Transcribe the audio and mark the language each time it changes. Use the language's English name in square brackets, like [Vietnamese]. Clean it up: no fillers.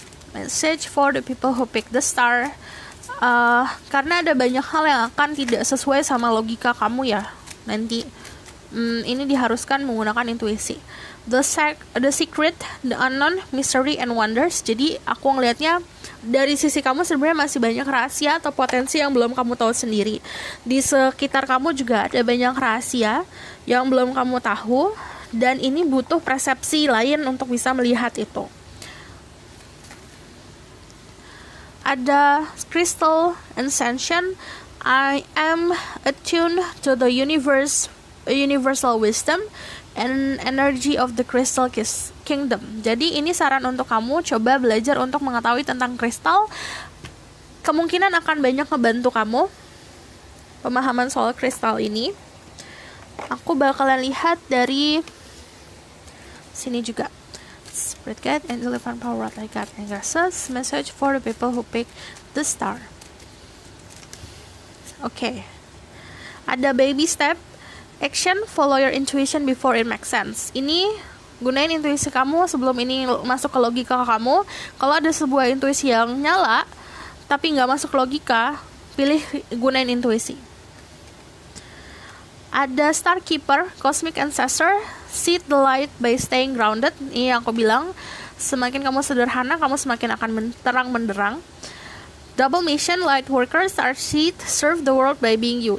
[English] Message for the people who pick the star. [Indonesian] Karena ada banyak hal yang akan tidak sesuai sama logika kamu ya. Nanti ini diharuskan menggunakan intuisi. [English] The secret, the unknown, mystery and wonders. [Indonesian] Jadi aku ngelihatnya dari sisi kamu sebenarnya masih banyak rahasia atau potensi yang belum kamu tahu sendiri. Di sekitar kamu juga ada banyak rahasia yang belum kamu tahu, dan ini butuh persepsi lain untuk bisa melihat itu. [English] Ada crystal ascension. I am attuned to the universal wisdom and energy of the crystal kingdom. [Indonesian] Jadi ini saran untuk kamu coba belajar untuk mengetahui tentang kristal. Kemungkinan akan banyak ngebantu kamu pemahaman soal kristal ini. Aku bakalan lihat dari sini juga. [English] Spirit guide, angel, divine power, like God and goddesses. Message for the people who pick the star. Oke. Ada baby step. Action, follow your intuition before it makes sense. [Indonesian] Ini gunain intuisi kamu sebelum ini masuk ke logika kamu. Kalau ada sebuah intuisi yang nyala, tapi nggak masuk logika, pilih gunain intuisi. [English] Ada Star Keeper, Cosmic Ancestor, seek the light by staying grounded. [Indonesian] Ini yang aku bilang, semakin kamu sederhana, kamu semakin akan terang benderang. [English] Double Mission, Light Worker, Star Seed, serve the world by being you.